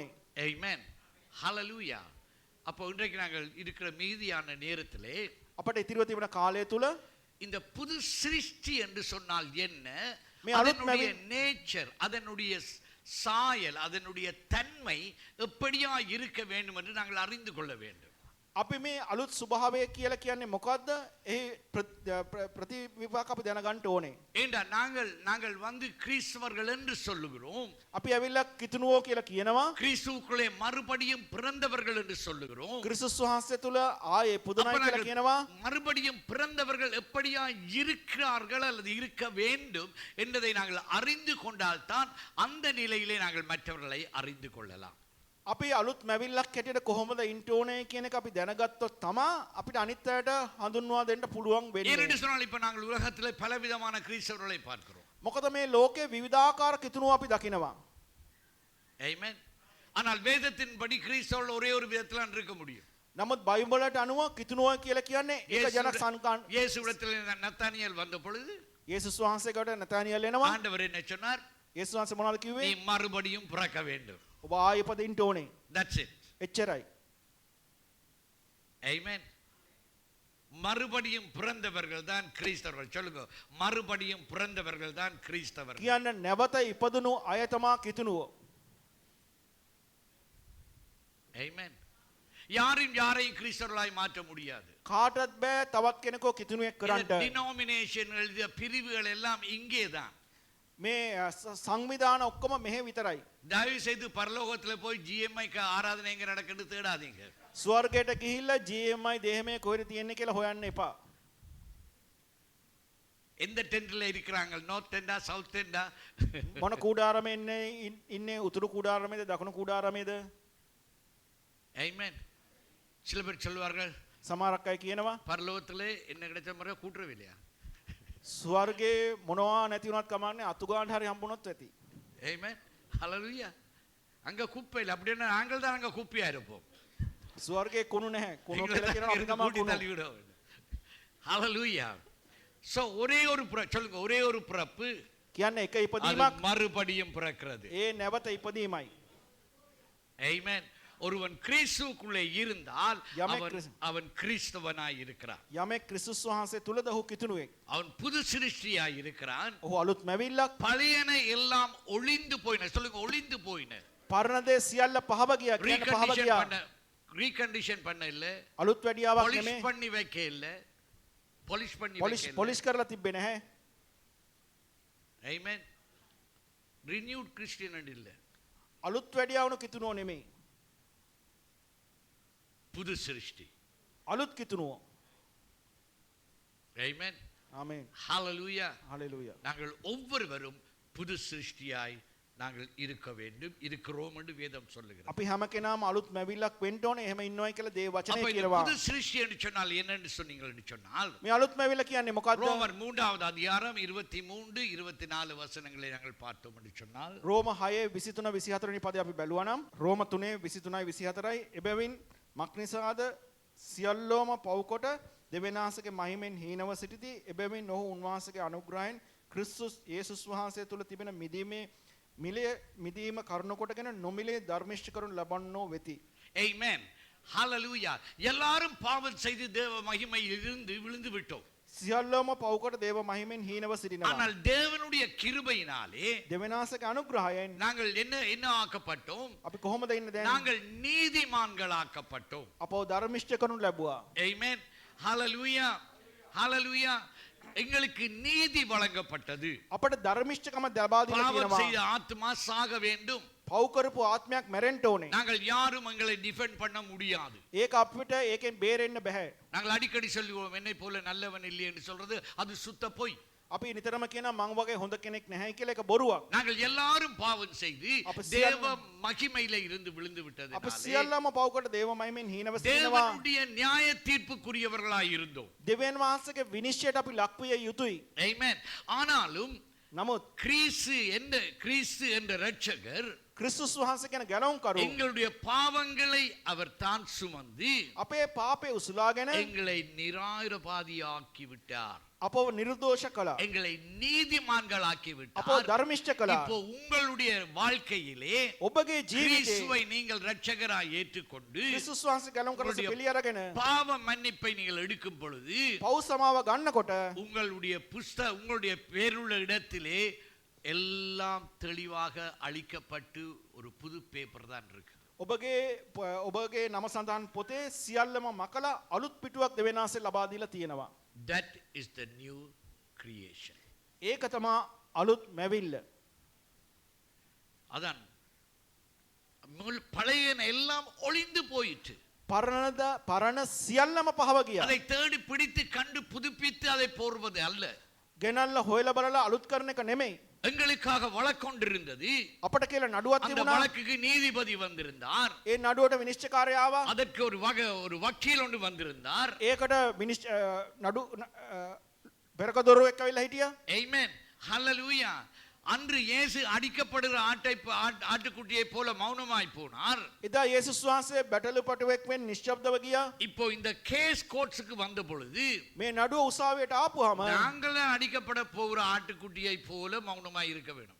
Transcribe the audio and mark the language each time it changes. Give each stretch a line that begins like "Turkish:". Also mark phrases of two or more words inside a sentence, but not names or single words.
English: Amen. Hallelujah.
Tamil: அப்போ இன்றைக்கு நாங்கள் இருக்கிற மீதியான நேரத்திலே
Sinhala: අපට ඉතිරිව තිබෙන කාලය තුල
Tamil: இந்த புது சிருஷ்டி என்று சொன்னால் என்ன,
Sinhala: මේ අලුත්
Tamil: அதனுடைய நேச்சர், அதனுடைய சாயல், அதனுடைய தன்மை எப்படியா இருக்க வேண்டும் என்று நாங்கள் அறிந்து கொள்ள வேண்டும்.
Sinhala: අපි මේ අලුත් ස්වභාවය කියලා කියන්නේ මොකද්ද? ඒ ප්‍රතිවිපාක අපි දැනගන්න ඕනේ.
Tamil: ஏண்டா நாங்கள் வந்து கிறிஸ்தவர்கள் என்று சொல்லுகிறோம்.
Sinhala: අපි ඇවිල්ලා කිතුනුවෝ කියලා කියනවා.
Tamil: கிறிஸ்துவுக்குள்ளே மறுபடியும் பிறந்தவர்கள் என்று சொல்லுகிறோம்.
Sinhala: ක්‍රිස්තුස් වහන්සේ තුල ආයේ පුදුනයි
Tamil: அப்ப
Sinhala: කියලා
Tamil: நாங்கள்
Sinhala: කියනවා.
Tamil: மறுபடியும் பிறந்தவர்கள் எப்படியா இருக்கிறார்கள் அல்லது இருக்க வேண்டும் என்பதை நாங்கள் அறிந்து கொண்டால்தான் அந்த நிலையிலே நாங்கள் மற்றவர்களை அறிந்து கொள்ளலாம்.
Sinhala: අපි අලුත් මැවිල්ලක් හැටියට කොහොමද ඉන්න ඕනේ කියන එක අපි දැනගත්තොත් තමයි අපිට අනිත් අයට හඳුන්වා දෙන්න පුළුවන් වෙන්නේ.
Tamil: ஏனென்று சொன்னால் இப்ப நாங்கள் உலகத்திலே பலவிதமான கிறிஸ்தவர்களை பார்க்கிறோம்.
Sinhala: මොකද මේ ලෝකේ විවිධාකාර කිතුනුව අපි දකිනවා.
English: Amen.
Tamil: ஆனால் வேதத்தின்படி கிறிஸ்தவர்கள் ஒரே ஒரு விதத்துல இருக்க முடியும்.
Sinhala: නමුත් බයිබලයට අනුව කිතුනුව කියලා කියන්නේ එක ජනක සංකාන්.
Tamil: இயேசுவிடத்தில் நத்தானியேல் வந்த பொழுது
Sinhala: යේසුස් වහන්සේකට නතානියල් එනවා.
Tamil: ஆண்டவர் என்ன சொன்னார்?
Sinhala: යේසුස් වහන්සේ මොනවද කිව්වේ?
Tamil: நீ மறுபடியும் பிறக்க வேண்டும்.
Sinhala: ඔබ ආයෙ ඉපදෙන්න ඕනේ.
English: That's it.
Sinhala: එච්චරයි.
English: Amen.
Tamil: மறுபடியும் பிறந்தவர்கள் தான் கிறிஸ்தவர்கள். சொல்லுங்க, மறுபடியும் பிறந்தவர்கள் தான் கிறிஸ்தவர்கள்.
Sinhala: කියන්න නැවත ඉපදුණු අය තමා කිතුනුව.
English: Amen.
Tamil: யாரையும் கிறிஸ்தவர்களாய் மாற்ற முடியாது.
Sinhala: කාටවත් බෑ තවත් කෙනෙකු කිතුනුවෙක් කරන්න.
Tamil: டினோமினேஷன் பிரிவுகள் எல்லாம் இங்கே தான்.
Sinhala: මේ සංවිධාන ඔක්කොම මෙහෙ විතරයි.
Tamil: தயவு செய்து பரலோகத்துல போய் ஜிஎம்ஐக்கு ஆராதனை எங்க நடக்குன்னு தேடாதீங்க.
Sinhala: ස්වර්ගයට ගිහිල්ලා GMI දේහමේ කොහෙද තියෙන්නේ කියලා හොයන්න එපා.
Tamil: எந்த டென்ட்ல இருக்கிறாங்க?
English: North tenta, South tenta?
Sinhala: මොන කූඩාරමේ ඉන්නේ උතුරු කූඩාරමේද දකුණු කූඩාරමේද?
Tamil: Amen. சில பேர் சொல்வார்கள்,
Sinhala: සමහරක් අය කියනවා
Tamil: பரலோகத்திலே என்ன கிடைச்ச முறை கூட்டுறவில்லையா?
Sinhala: ස්වර්ගේ මොනවා නැති වුණත් කමන්නේ අතු ගන්න හරි හම්බුනොත් ඇති.
English: Amen. Hallelujah.
Tamil: அங்க குப்பை இல்லை. அப்படின்னா நாங்கள் தான் அங்க குப்பையா இருப்போம்.
Sinhala: ස්වර්ගේ කුණු නැහැ. කුණු කියලා කියනවා අපි තමයි කුණු.
English: Hallelujah. So
Tamil: ஒரே ஒரு சொல்லுங்க, ஒரே ஒரு பிறப்பு
Sinhala: කියන්නේ එක
Tamil: அது
Sinhala: ඉපදීමක්.
Tamil: மறுபடியும் பிறக்கிறது.
Sinhala: ඒ නැවත ඉපදීමයි.
Tamil: Amen. ஒருவன் கிறிஸ்துவுக்குள்ளே இருந்தால்
Sinhala: යමෙක්
Tamil: அவன் கிறிஸ்தவனாய் இருக்கிறான்.
Sinhala: යමෙක් ක්‍රිස්තුස් වහන්සේ තුලද ඔහු කිතුනුවෙක්.
Tamil: அவன் புது சிருஷ்டியாய் இருக்கிறான்.
Sinhala: ඔහු අලුත් මැවිල්ලක්.
Tamil: பழையன எல்லாம் ஒளிந்து போயின. சொல்லுங்க, ஒளிந்து போயின.
Sinhala: පරණ දේ සියල්ල පහව ගියා. කියන්නේ පහව ගියා.
Tamil: ரீகண்டிஷன் பண்ண இல்ல,
Sinhala: අලුත් වැඩියාවක් polish නෙමෙයි.
Tamil: பண்ணி வைக்க இல்ல, polish பண்ணி வைக்க இல்ல.
Sinhala: පොලිෂ් කරලා තිබ්බේ නැහැ.
English: Amen. renewed Christian
Tamil: இல்ல,
Sinhala: අලුත් වැඩියාවුණු කිතුනුව නෙමෙයි.
Tamil: புது சிருஷ்டி.
Sinhala: අලුත් කිතුනුව.
English: Amen.
Sinhala: ආමේන්.
English: Hallelujah.
Sinhala: හalleluya.
Tamil: நாங்கள் ஒவ்வொருவரும் புது சிருஷ்டியாய் நாங்கள் இருக்க வேண்டும், இருக்கிறோம் என்று வேதம் சொல்லுகிறது.
Sinhala: අපි හැම කෙනාම අලුත් මැවිල්ලක් වෙන්න ඕනේ. එහෙම ඉන්නවයි කියලා දේව
Tamil: அப்ப
Sinhala: වචනේ
Tamil: இந்த
Sinhala: කියනවා.
Tamil: புது சிருஷ்டி என்று சொன்னால் என்னன்னு சொன்னீங்கன்னு சொன்னால்,
Sinhala: මේ අලුත් මැවිල්ල කියන්නේ මොකද්ද?
Tamil: ரோமர் 3வது அதிகாரம் 23 24 வசனங்களை நாங்கள் பார்த்தோம் என்று சொன்னால்,
Sinhala: රෝම 6:23 24 වෙනි පදේ අපි බැලුවා නම් රෝම 3:23 24යි එබැවින් මක්නිසාද සියල්ලෝම පව්කොට දෙවෙනාසගේ මහිමෙන් හීනව සිටිති. එබැවින් ඔහු උන්වහන්සේගේ අනුග්‍රහයෙන් ක්‍රිස්තුස් යේසුස් වහන්සේ තුල තිබෙන මිදීම කරුණ කොටගෙන නොමිලේ ධර්මිෂ්ඨ කරුණ ලබන්නෝ වෙති.
English: Amen. Hallelujah.
Tamil: எல்லாரும் பாவம் செய்து தேவ மகிமையில் இருந்து விழுந்து விட்டோம்.
Sinhala: සියල්ලෝම පව්කොට දේව මහිමෙන් හීනව සිටිනවා.
Tamil: ஆனால் தேவனுடைய கிருபையினாலே
Sinhala: දෙවෙනාසගේ අනුග්‍රහයෙන්
Tamil: நாங்கள் என்ன ஆக்கப்பட்டோம்?
Sinhala: අපි කොහොමද ඉන්නේ දැන්?
Tamil: நாங்கள் நீதிமான்களாக்கப்பட்டோம்.
Sinhala: අපව ධර්මිෂ්ඨ කරුණ ලැබුවා.
English: Amen. Hallelujah. Hallelujah.
Tamil: எங்களுக்கு நீதி வழங்கப்பட்டது.
Sinhala: අපට ධර්මිෂ්ඨකම ලබා දීලා
Tamil: பாவம்
Sinhala: තියෙනවා.
Tamil: செய்த ஆத்மா சாக வேண்டும்.
Sinhala: පව් කරපු ආත්මයක් මැරෙන්න ඕනේ.
Tamil: நாங்கள் யாரும் எங்களை டிஃபெண்ட் பண்ண முடியாது.
Sinhala: ඒක අපිට ඒකෙන් බේරෙන්න බෑ.
Tamil: நாங்கள் அடிக்கடி சொல்லுவோம், என்னை போல நல்லவன் இல்லை என்று சொல்றது அது சுத்த பொய்.
Sinhala: අපි නිතරම කියනවා මං වගේ හොඳ කෙනෙක් නැහැ කියලා. ඒක බොරුවක්.
Tamil: நாங்கள் எல்லாரும் பாவம் செய்து அப்ப தேவ மகிமையில இருந்து விழுந்து
Sinhala: අපි
Tamil: விட்டது.
Sinhala: සියල්ලම පව් කොට දේව මහිමෙන් හීනව සිටිනවා.
Tamil: தேவனுடைய நியாய தீர்ப்புக்குரியவர்களாய் இருந்தோம்.
Sinhala: දෙවියන් වහන්සේගේ විනිශ්චයට අපි ලක් විය යුතුයි.
Tamil: Amen. ஆனாலும்
Sinhala: නමුත්
Tamil: கிறிஸ்து என்ற இரட்சகர்
Sinhala: ක්‍රිස්තුස් වහන්සේ කියන ගැලවුම් කරු
Tamil: எங்களுடைய பாவங்களை அவர் தான் சுமந்து
Sinhala: අපේ පාපේ උසුලාගෙන
Tamil: எங்களை நிராயுரபாதியாக்கி விட்டார்.
Sinhala: අපව නිර්දෝෂ කළා.
Tamil: எங்களை நீதிமான்களாக்கி
Sinhala: අපව
Tamil: விட்டார்.
Sinhala: ධර්මිෂ්ඨ කළා.
Tamil: இப்போ உங்களுடைய வாழ்க்கையிலே
Sinhala: ඔබගේ ජීවිතේ
Tamil: கிறிஸ்துவை நீங்கள் இரட்சகராய் ஏற்றுக்கொண்டு
Sinhala: ක්‍රිස්තුස් වහන්සේ ගැලවුම් කරස
Tamil: உங்களுடைய
Sinhala: පිළි අරගෙන
Tamil: பாவ மன்னிப்பை நீங்கள் எடுக்கும் பொழுது
Sinhala: පව් සමාව ගන්නකොට
Tamil: உங்களுடைய பேருள்ள இடத்திலே எல்லாம் தெளிவாக அளிக்கப்பட்டு ஒரு புது பேப்பர் தான் இருக்கு.
Sinhala: ඔබගේ නම සඳහන් පොතේ සියල්ලම මකලා අලුත් පිටුවක් දෙවියන්වහන්සේ ලබා දීලා තියෙනවා.
English: That is the new creation.
Sinhala: ඒක තමයි අලුත් මැවිල්ල.
Tamil: அதான் பழையன எல்லாம் ஒளிந்து போயிற்று.
Sinhala: පරණ සියල්ලම පහව ගියා.
Tamil: அதை தேடி பிடித்து கண்டு புதுப்பித்து அதை போர்வது அல்ல.
Sinhala: ගෙනල්ලා හොයලා බලලා අලුත් කරන එක නෙමෙයි.
Tamil: எங்களுக்காக வழக்கொண்டிருந்தது.
Sinhala: අපට කියලා නඩුවක්
Tamil: அந்த
Sinhala: තිබුණා.
Tamil: வழக்குக்கு நீதிபதி வந்திருந்தார்.
Sinhala: ඒ நடுවට විනිශ්චයකාරයා ආවා.
Tamil: அதற்கு ஒரு வக்கீல் ஒன்று வந்திருந்தார்.
Sinhala: ඒකට නඩු පෙරකදොරුවෙක් ඇවිල්ලා හිටියා.
English: Amen. Hallelujah.
Tamil: அன்று இயேசு அடிக்கப்படுகிற ஆட்டுக்குட்டியை போல மௌனமாய் போனார்.
Sinhala: එදා යේසුස් වහන්සේ බැටළු පටුවෙක් මෙන් නිශ්ශබ්දව ගියා.
Tamil: இப்போ இந்த
English: case courtsukku
Tamil: வந்த பொழுது
Sinhala: මේ නඩුව උසාවියට ආපුවාම
Tamil: நாங்களே அடிக்கப்பட போகிற ஆட்டுக்குட்டியை போல மௌனமாய் இருக்க வேண்டும்.